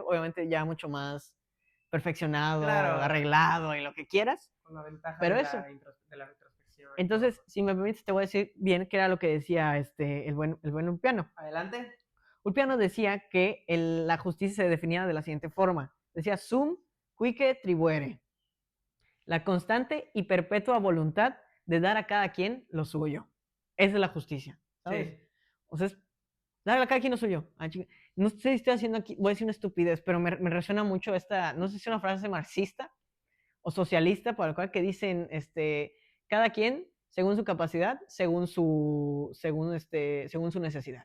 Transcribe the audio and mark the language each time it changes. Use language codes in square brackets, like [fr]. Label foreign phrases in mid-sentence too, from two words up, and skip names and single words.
[es] Obviamente ya mucho más perfeccionado, arreglado y lo que quieras. Con la ventaja pero de, eso. de la retrospección. Entonces, si me permites, te voy a decir bien qué era lo que decía el buen Ulpiano. Adelante. Ulpiano decía que la justicia se definía de la siguiente forma. [la] Decía sum quique tribuere. [es] La constante y perpetua voluntad de dar a cada quien lo suyo. Esa es la justicia, ¿sabes? Sí. O sea, es darle a cada quien lo suyo. No sé si estoy haciendo aquí, voy a decir una estupidez, pero me resuena mucho esta, no sé si es una frase marxista o socialista, por la cual que dicen, cada quien según su capacidad, según su necesidad.